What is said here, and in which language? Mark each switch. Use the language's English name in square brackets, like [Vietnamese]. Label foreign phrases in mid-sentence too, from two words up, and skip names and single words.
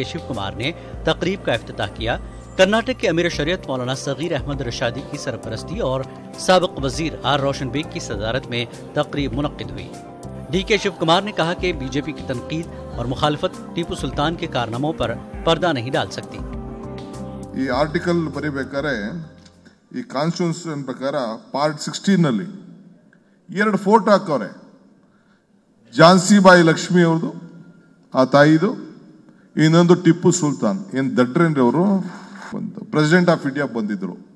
[Urdu] شیو کمار نے تقریب کا افتتاح کیا۔ کرناٹک کے امیر شریعت مولانا صغیر احمد رشادی کی سرپرستی اور سابق وزیر آر روشن بیگ کی صدارت میں تقریب منعقد ہوئی. डी.के. شیو کمار نے کہا کہ بی جے پی کی تنقید اور مخالفت ٹیپو سلطان کے کارناموں پر پردہ نہیں ڈال سکتی. [Kannada] ಈ ಆರ್ಟಿಕಲ್ ಬರೀಬೇಕಾದ್ರೆ ಈ ಕಾನ್ಸ್ಟಿಟ್ಯೂಷನ್ ಪ್ರಕಾರ ಪಾರ್ಟ್ 16 ನಲ್ಲಿ ಎರಡು ಫೋಟೋ ಹಾಕವ್ರೆ, ಝಾನ್ಸಿ ಬಾಯಿ ಲಕ್ಷ್ಮಿ ಅವ್ರದ್ದು, ಆ ತಾಯಿದು, ಇನ್ನೊಂದು ಟಿಪ್ಪು ಸುಲ್ತಾನ್. ಏನ್ ದಡ್ರೇನ್ರಿ ಅವರು, [English] President of India [Kannada] ಬಂದಿದ್ರು.